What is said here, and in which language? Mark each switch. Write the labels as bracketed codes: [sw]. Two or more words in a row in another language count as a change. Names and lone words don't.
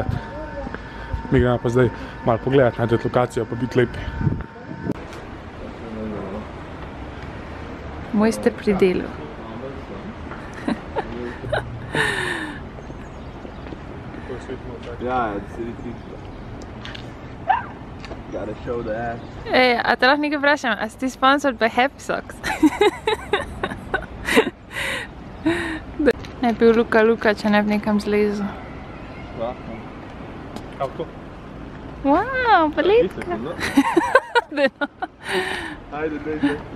[sl] Mi gremo pa zdaj malo pogledat, najdete lokacijo, pa biti lepi. Mojster pri delu. Ja, si ti. [en] Gotta show the ass. [sl] Ej, a te lahko nekaj vprašam, a si ti [en] sponsored by [sl] Happy Socks? Ne bi bil Luka, če ne bi nekam zlezel. Kaj to? Wow, paletka. Ajde, dej.